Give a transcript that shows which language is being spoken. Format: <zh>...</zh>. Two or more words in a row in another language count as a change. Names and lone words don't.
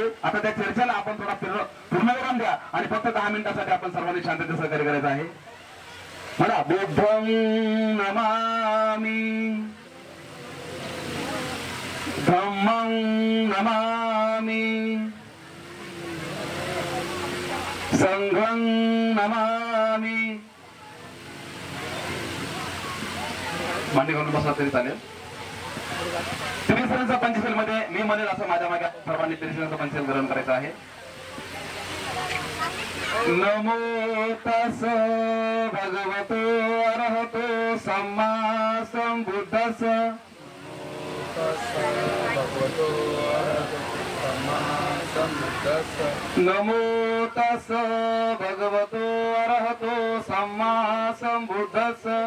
<mr>आता त्या चर्चेला आपण थोडा पूर्णविराम द्या आणि फक्त 10 मिनिटासाठी आपण सर्वांनी शांततेत सहकार्य करायचं आहे. म्हणा</mr> <pi>बुद्धं नमामि धम्मं नमामि संघं नमामि.</pi> <mr>मान्य करून बसला तरी चालेल. त्रिसरांचा पंचशील मध्ये मी म्हणेल असं माझ्या मागे सर्वांनी त्रिसरांचा पंचशील ग्रहण करायचं आहे.</mr> <pi>नमो तस भगवतो अरहतो सम्मा संबुद्धस्स. नमो तस भगवतो अरहतो सम्मा संबुद्धस्स.</pi>